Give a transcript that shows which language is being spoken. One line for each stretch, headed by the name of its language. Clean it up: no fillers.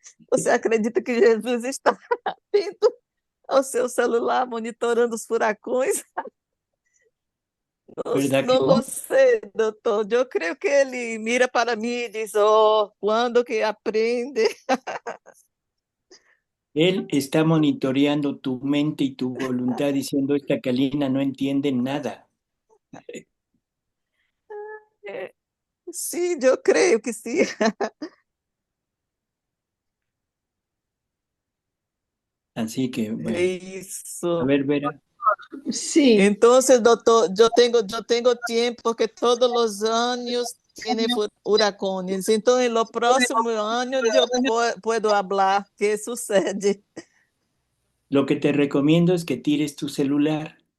Portuguese: Você acredita que Jesus está atento ao seu celular, monitorando os furacões?
Spanish: ¿Verdad que
Portuguese: Não
Spanish: no?
Portuguese: lo sei, doutor. Eu creio que ele mira para mim e diz, oh, quando que aprende?
Spanish: Él está monitoreando tu mente y tu voluntad diciendo, esta Kalina no entiende nada.
Portuguese: Sim, eu creio que sim.
Spanish: Así que, bueno.
Portuguese: Isso.
Spanish: A ver, Vera.
Portuguese: Sim, Então, doutor, eu tenho tempo, porque todos os anos tem huracanes. Então, no próximo ano, eu posso falar o que sucede.
Spanish: Lo que te recomiendo es que tires tu celular.